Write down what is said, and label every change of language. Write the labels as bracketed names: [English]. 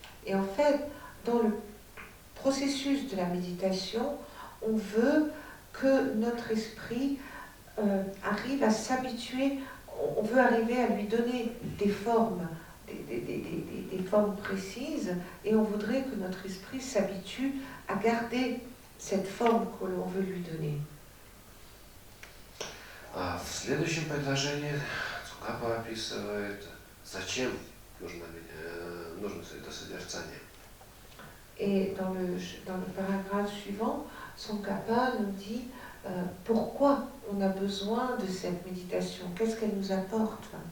[French] Et en fait, dans le processus de la méditation, on veut que notre esprit arrive à s'habituer, on veut arriver à lui donner des formes, des formes précises, et on voudrait que notre esprit s'habitue à garder cette forme que l'on veut lui donner. [Russian] В следующем предложении Цукапа описывает, зачем нужно это созерцание. [French] Et dans le paragraphe suivant, Tsongkhapa nous dit pourquoi on a besoin de cette méditation, qu'est-ce qu'elle nous apporte.